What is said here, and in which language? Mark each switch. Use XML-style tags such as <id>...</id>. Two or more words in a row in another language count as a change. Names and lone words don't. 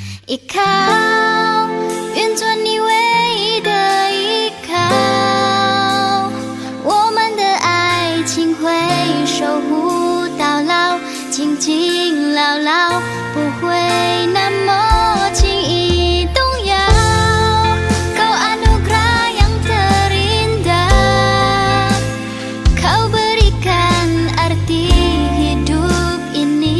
<tl>Ikaw，</tl> <zh>愿做你唯一的依靠，我们的爱情会守护到老，紧紧牢牢，不会那么轻易动摇。</zh> <id>Kau anugerah yang terindah, kau berikan arti hidup ini.</id>